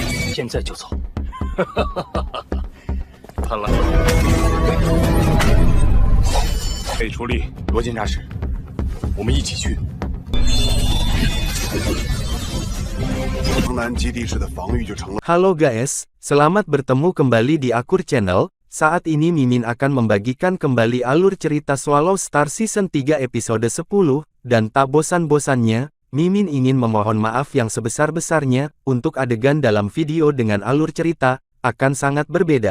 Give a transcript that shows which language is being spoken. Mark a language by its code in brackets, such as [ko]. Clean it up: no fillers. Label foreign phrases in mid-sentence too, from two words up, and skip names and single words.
[zh] 现在就走。看来可以出力，罗监察使，我们一起去。城南基地市的防御就成了。 [id] Halo guys, selamat bertemu kembali di Akur Channel. Saat ini Mimin akan membagikan kembali alur cerita Swallow Star Season 3 episode 10, dan tak bosan-bosannya, Mimin ingin memohon maaf yang sebesar-besarnya, untuk adegan dalam video dengan alur cerita, akan sangat berbeda.